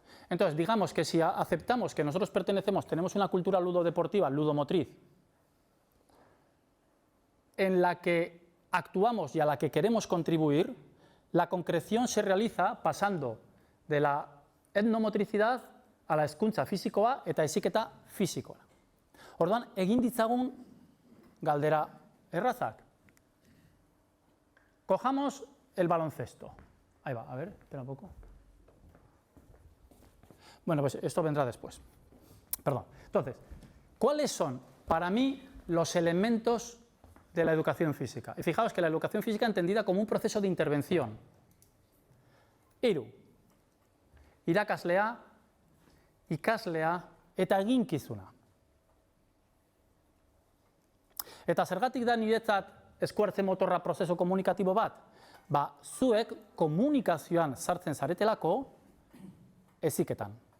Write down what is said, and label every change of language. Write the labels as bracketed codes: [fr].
[es] Entonces, digamos que si aceptamos que nosotros tenemos una cultura ludodeportiva, ludomotriz, en la que actuamos y a la que queremos contribuir, la concreción se realiza pasando de la etnomotricidad a la [eu] hezkuntza fisikoa eta heziketa fisikoa. Orduan, egin ditzagun galdera errazak. [es] Cojamos el baloncesto. Ahí va, a ver, espera un poco. Bueno, pues esto vendrá después. Perdón. Entonces, ¿cuáles son para mí los elementos de la educación física? Y fijaos que la educación física entendida como un proceso de intervención. [eu] Hiru. Irakaslea, ikaslea eta eginkizuna. Eta zergatik da niretzat eskuartze motorra prozesu komunikatibo bat? Zuek komunikazioan sartzen zaretelako heziketan.